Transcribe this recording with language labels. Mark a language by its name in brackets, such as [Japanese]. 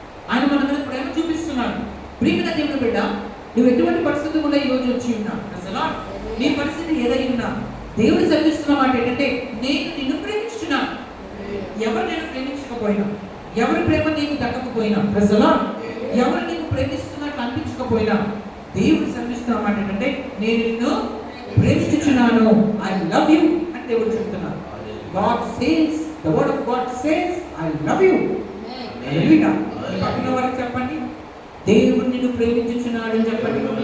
[Telugu] ఆయన మన మీద ప్రేమ చూపిస్తున్నాడు. ప్రియమైన దేవుడు బిడ్డ, నువ్వు ఎటువంటి పరిస్థితి కూడా ఈ రోజు వచ్చి ఉన్నా, అసలు నీ పరిస్థితి ఏదై ఉన్నా, దేవుడు సెలవిస్తున్న మాట ఏంటంటే, నేను నిన్ను ప్రేమించుచున్నాను. ఎవరు నేను ప్రేమించకపోయినా, ఎవరి ప్రేమ నీకు దక్కకపోయినా, ప్రజలా ఎవరు నీకు ప్రేమిస్తున్నట్టు అనిపించకపోయినా, దేవుడు సెలవిస్తున్న మాట ఏంటంటే, నేను నిన్ను ప్రేమించుచున్నాను. [English] I love you [Telugu] అని దేవుడు చెప్తున్నాడు. [English] God says, the word of God says, I love you. [Telugu] హల్లెలూయా. పక్కన వారికి చెప్పండి, దేవుడు నిన్ను ప్రేమించుచున్నాడు అని చెప్పండి.